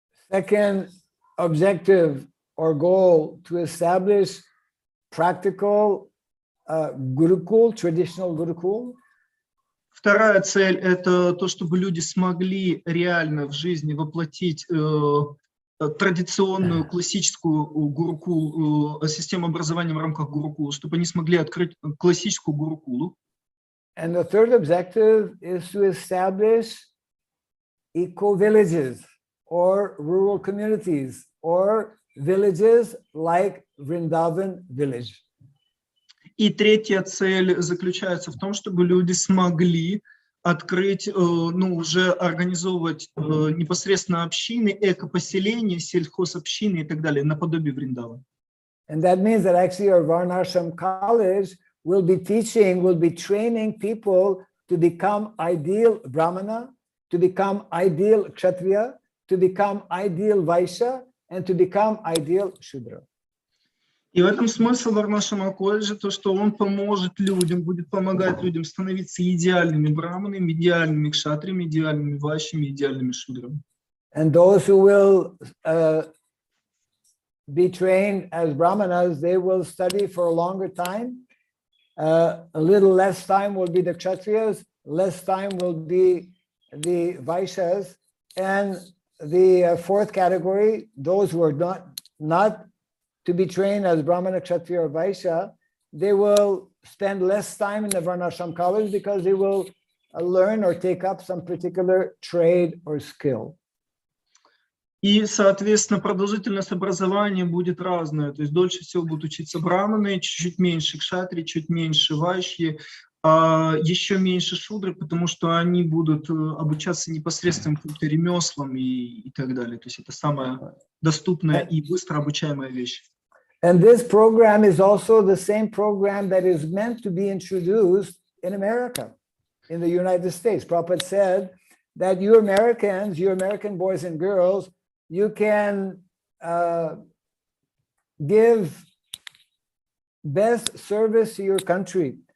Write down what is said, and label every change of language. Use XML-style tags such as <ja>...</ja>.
<en>Second objective or goal, to establish practical Gurukul, traditional Gurukul.</en> <ru>Вторая цель это то, чтобы люди смогли реально в жизни воплотить традиционную классическую гурукул, систему образования в рамках гурукула, чтобы они смогли открыть классическую гурукулу.</ru> <en>And the third objective is to establish eco-villages or rural communities or villages like Vrindavan village.</en> <ru>И третья цель заключается в том, чтобы люди смогли открыть, уже организовывать непосредственно общины, эко-поселения, сельхозобщины и так далее, наподобие Вриндавана.</ru> <en>And that means that actually our Varnashram College will be training people to become ideal Brahmana, to become ideal Kshatriya, to become ideal Vaishya, and to become ideal Shudra.</en> <ru>И в этом смысл Варнашрама колледжа, то, что он поможет людям, будет помогать людям становиться идеальными браманами, идеальными кшатриями, идеальными вайшями, идеальными шудрами.</ru> <en>And those who will be trained as brahmanas, they will study for a longer time. A little less time will be the kshatriyas, less time will be the vaishyas, and the fourth category, those who are not to be trained as Brahmana, Kshatriya, or Vaishya, they will spend less time in the Varnashram college because they will learn or take up some particular trade or skill.</en> <ru>И, соответственно, продолжительность образования будет разная. То есть дольше всего будут учиться браманы, чуть меньше кшатри, чуть меньше вайшьи, а еще меньше шудры, потому что они будут обучаться непосредственно каким-то ремеслам и так далее. То есть это самая доступная и быстро обучаемая вещь.</ru> <en>And this program is also the same program that is meant to be introduced in America, in the United States. Prabhupada said that you Americans, you American boys and girls, you can give best service to your country.</en>